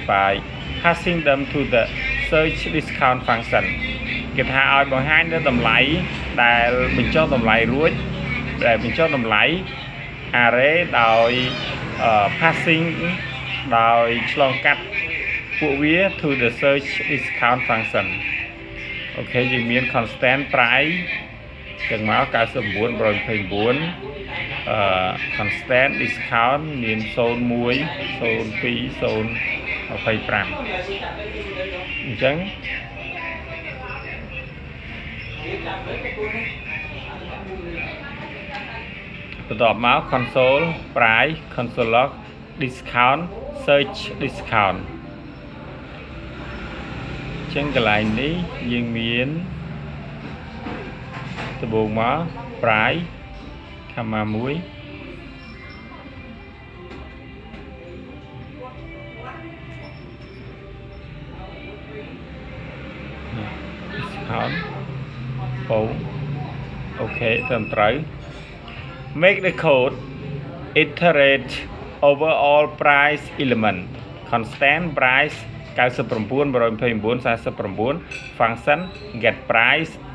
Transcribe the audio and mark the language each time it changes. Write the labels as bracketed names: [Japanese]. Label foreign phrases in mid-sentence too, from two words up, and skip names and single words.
[English] by passing them to the search discount function [Khmer] គេថាឲ្យបង្ហាញនៅ តម្លៃដែលបញ្ចុះតម្លៃរួចដែលបញ្ចុះតម្លៃ array ដោយ passing ដោយឆ្លងកាត់ពួកវា [English] to the search discount function [Khmer] អូខេយើងមាន [English] constant price [Khmer] ចឹងមក 99.29 [English] constant discount [Khmer] មាន 01 02 025 អញ្ចឹង បន្ទាប់មក [English] console price console log discount search discount [Khmer] អញ្ចឹងកន្លែងនេះយើងមាន ដំបូងមក price ខាងមកមួយ [English] discount [Khmer] អូខេត្រឹមត្រូវ [English] make the code iterate over all price element constant price 99 129 function get price